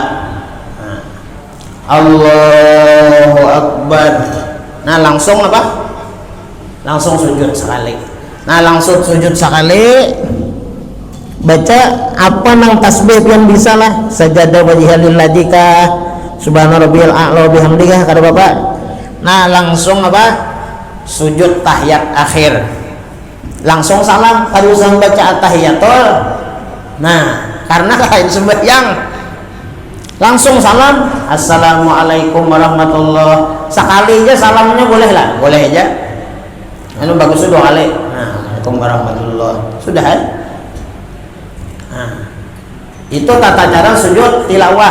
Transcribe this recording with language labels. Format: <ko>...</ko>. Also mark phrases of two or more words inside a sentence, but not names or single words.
<ar>نعم الله أكبر.</ar> <bjn>Nah, langsung apa? Langsung sujud sekali. Nah, langsung sujud sekali. Baca apa nang tasbih yang bisa lah,</bjn> <ar>سجد وجهي لك سبحان ربي الأعلى بحمدك,</ar> <bjn>kata bapak. Nah, langsung apa? Sujud tahiyat akhir. Langsung salam, kalau usah baca tahiyatul. Nah, karena lain sembahyang. Langsung salam,</bjn> <ar>السلام عليكم ورحمة الله.</ar> <bjn>Sekali aja salamnya boleh lah, boleh aja. Anu bagus dua kali.</bjn> <ar>نعم السلام عليكم ورحمة الله.</ar> <bjn>Sudah kan? Nah, itu tata cara sujud tilawah.</bjn>